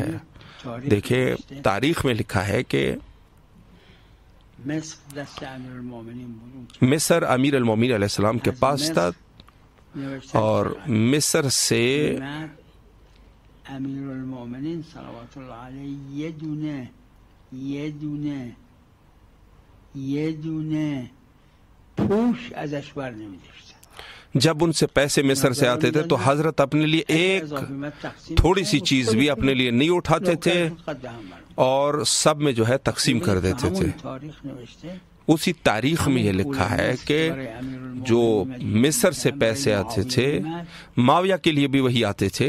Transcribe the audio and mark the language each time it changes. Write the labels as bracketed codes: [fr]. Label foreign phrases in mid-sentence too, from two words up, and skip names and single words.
[ur] دیکھیں تاریخ میں لکھا ہے کہ مصر امیر المومنین علیہ السلام کے پاس تھا اور مصر سے [fa] امیر المومنین [ar] صلوات اللہ علیہ [fa] یه دونه پوش ازش بر نمی‌داشتن. [ur] جب ان سے پیسے مصر سے آتے تھے تو حضرت اپنے لیے ایک تھوڑی سی چیز بھی اپنے لیے نہیں اٹھاتے تھے اور سب میں جو ہے تقسیم کر دیتے تھے. اسی تاریخ میں یہ لکھا ہے کہ جو مصر سے پیسے آتے تھے معاویہ کے لیے بھی وہی آتے تھے.